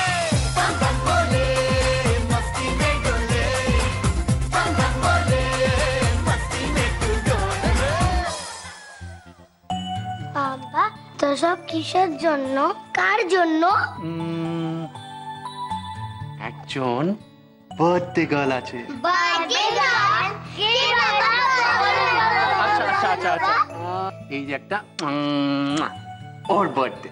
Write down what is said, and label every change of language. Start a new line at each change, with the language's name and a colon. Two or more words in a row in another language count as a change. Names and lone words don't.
Hindi: बम बम बोले मस्ती में डोले, बम बम बोले मस्ती में तू डोल रे।
Bangla: বাবা তো সব কিসের জন্য, কার জন্য? একজন
English: birthday girl
Bangla: আছে।
English: birthday girl
Bangla: কে বাবা? আচ্ছা আচ্ছা আচ্ছা আচ্ছা, এই যে একটা ওর বার্থডে।